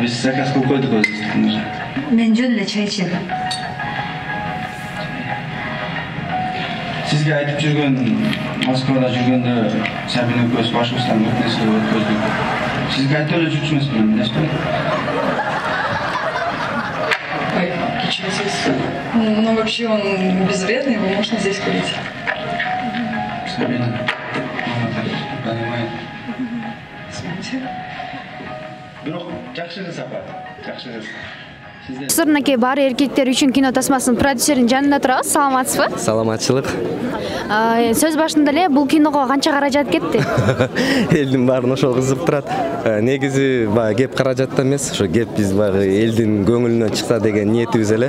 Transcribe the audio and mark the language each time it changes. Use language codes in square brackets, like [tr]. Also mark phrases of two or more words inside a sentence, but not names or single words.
[ky] Биз заказ кылып койдук өзүбүз. Мен жөн эле чай ичем. Сизге айтып жүргөн, Москвада жүргөндө Сабина экөөбүз башыбыздан көп нерсе өткөздүк. Сизге айтып эле жүрчү эмесмин, эмеспи? [ru] Но вообще он безвредный, его можно здесь курить. Сабина, мама так понимает. Смотрите. [ky] Бирок жакшы кыз, апа, жакшы кыз. Сырнакей баары эркектер үчүн кино тасмасынын продюсеринин жанында турабыз. Саламатсызбы? Саламатчылык. Сөз башында эле бул киного канча каражат кетти? Элдин баарын ошол кызыктырат. Негизи баягы кеп каражатта эмес, ошо кеп биз баягы элдин көңүлүнөн чыкса деген ниетибиз эле.